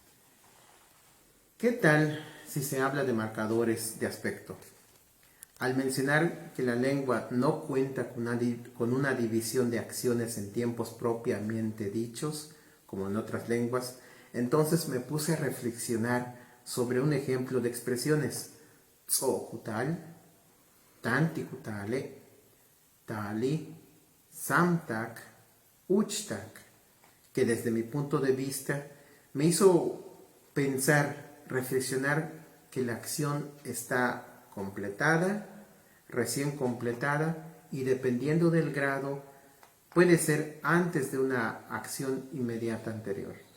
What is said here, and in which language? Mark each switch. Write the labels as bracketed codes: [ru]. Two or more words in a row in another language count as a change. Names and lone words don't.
[es] ¿Qué tal si se habla de marcadores de aspecto? Al mencionar que la lengua no cuenta con una división de acciones en tiempos propiamente dichos, como en otras lenguas, entonces me puse a reflexionar sobre un ejemplo de expresiones: [tzh] tsokutal, tantikutale, tali, samtak, uchtak, [es] que desde mi punto de vista me hizo pensar, reflexionar que la acción está completada, recién completada y dependiendo del grado puede ser antes de una acción inmediata anterior.